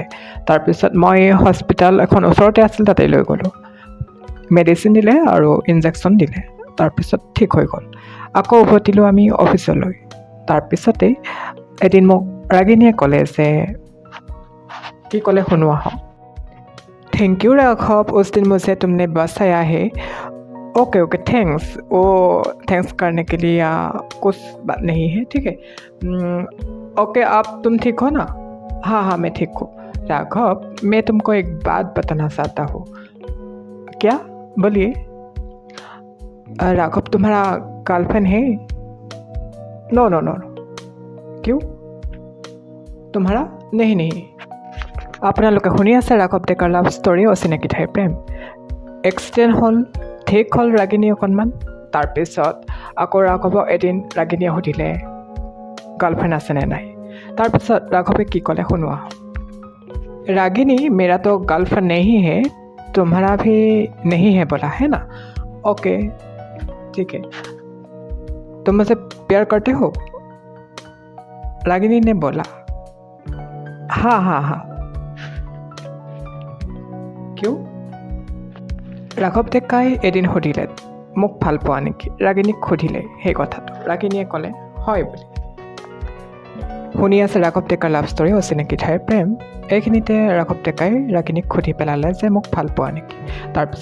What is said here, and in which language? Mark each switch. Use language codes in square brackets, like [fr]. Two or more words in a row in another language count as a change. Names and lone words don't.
[as] তাৰপিছত মই হস্পিটাল এখন ওচৰতে আছিল, তাতে লৈ গ'লোঁ। মেডিচিন দিলে আৰু ইনজেকশ্যন দিলে। তাৰপিছত ঠিক হৈ গ'ল। আকৌ উভতিলোঁ আমি অফিচলৈ। তাৰপিছতেই এদিন মোক ৰাগিনীয়ে ক'লে যে কি ক'লে শুনোৱা হওক। [hi] थैंक यू राघव, उस दिन मुझे तुमने बचाया है। ओके थैंक्स। वो थैंक्स करने के लिए कुछ बात नहीं है, ठीक है। ओके, तुम ठीक हो ना? हाँ, मैं ठीक हूँ। राघव, मैं तुमको एक बात बताना चाहता हूँ। क्या? बोलिए। राघव, तुम्हारा गर्लफ्रेंड है? नो। क्यों? तुम्हारा? नहीं। [as] আপোনালোকে শুনি আছে ৰাঘৱ ডেকাৰ লাভ ষ্টৰী অচিনাকি ঠাইৰ প্ৰেম। এক্সিডেণ্ট হ'ল, ঠিক হ'ল ৰাগিনী অকণমান। তাৰপিছত আকৌ ৰাঘৱক এদিন ৰাগিনীয়ে সুধিলে গাৰ্লফ্ৰেণ্ড আছেনে নাই। তাৰপিছত ৰাঘৱে কি ক'লে শুনোৱা। [hi] रागिनी, मेरा तो गर्लफ्रेंड नहीं है, तुम्हारा भी नहीं है बोला है ना? ओके ठीक है। तुम मुझसे प्यार करते हो? रागिनी ने बोला हाँ। [as] কিয়? ৰাঘৱ ডেকাই এদিন সুধিলে মোক ভাল পোৱা নেকি। ৰাগিনীক সুধিলে সেই কথাটো। ৰাগিনীয়ে ক'লে হয় বুলি। শুনি আছে ৰাঘৱ ডেকাৰ লাভ ষ্টৰী অচিনাকি ঠাইৰ প্ৰেম। এইখিনিতে ৰাঘৱ ডেকাই ৰাগিনীক সুধি পেলালে যে মোক ভাল পোৱা নেকি।